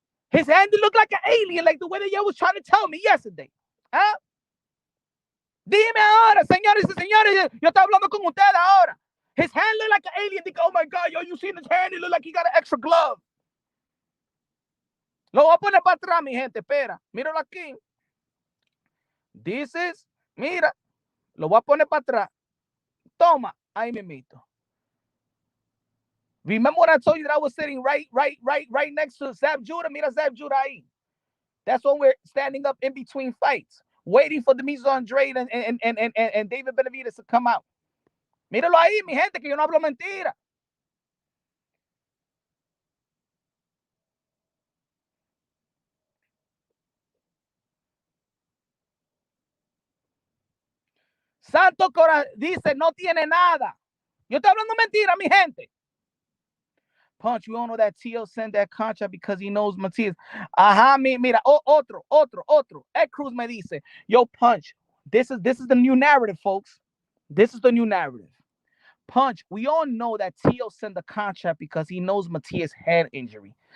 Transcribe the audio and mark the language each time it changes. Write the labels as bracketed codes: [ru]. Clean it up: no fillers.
[en] His hand looked like an alien, like the way that y'all was trying to tell me yesterday. ¿Ah? [es] Dime ahora, señores y señores, yo estoy hablando con ustedes ahora. [en] His hand looked like an alien. Oh my God, yo, you seen his hand? It looked like he got an extra glove. [es] Lo voy a poner para atrás, mi gente. Espera, míralo aquí. [en] This is, [es] mira, lo voy a poner para atrás. Toma, ahí me mito. [en] Remember when I told you that I was sitting right next to Zab Judah? [es] Mira Zab Judah ahí. [en] That's when we're standing up in between fights, waiting for the Mizo Andrade and David Benavidez to come out. [es] Míralo ahí, mi gente, que yo no hablo mentira. Santo Cora dice, no tiene nada. Yo estoy hablando mentira, mi gente. [en] Punch, we all know that Tio sent that contract because he knows Matias. [es] Ajá, mira, otro. [en] Ed Cruz [es] me dice, [en] yo, Punch, this is the new narrative, folks. This is the new narrative. Punch, we all know that Teo sent the contract because he knows Matias' head injury.